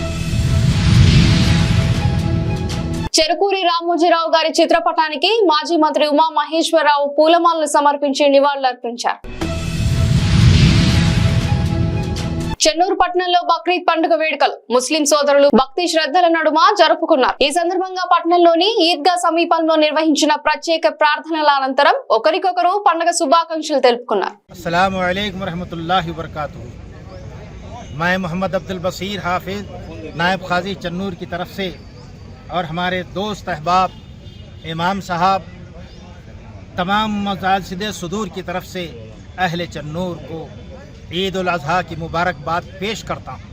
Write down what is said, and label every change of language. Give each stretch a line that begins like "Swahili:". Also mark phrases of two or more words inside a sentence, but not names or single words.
Telugu: చెరుకూరి రామోజీరావు గారి చిత్రపటానికి మాజీ మంత్రి ఉమా మహేశ్వరరావు పూలమాలలు సమర్పించి నివాళులర్పించారు. చెన్నూరు పట్టణంలో బక్రీద్ పండుగ వేడుకలు ముస్లిం సోదరులు భక్తి శ్రద్ధల నడుమ జరుపుకున్నారు. ఈ సందర్భంగా పట్టణంలోని ఈద్గా సమీపంలో నిర్వహించిన ప్రత్యేక ప్రార్థనల అనంతరం ఒకరికొకరు పండుగ శుభాకాంక్షలు తెలుపుకున్నారు.
Arabic: السلام عليكم ورحمة الله وبركاته.
Urdu: میں محمد عبدالبصیر حافظ نائب قاضی چنور کی طرف سے اور ہمارے دوست احباب امام صاحب تمام مساجد صدور کی طرف سے اہل چنور کو عید الاضحیٰ کی مبارکباد پیش کرتا ہوں.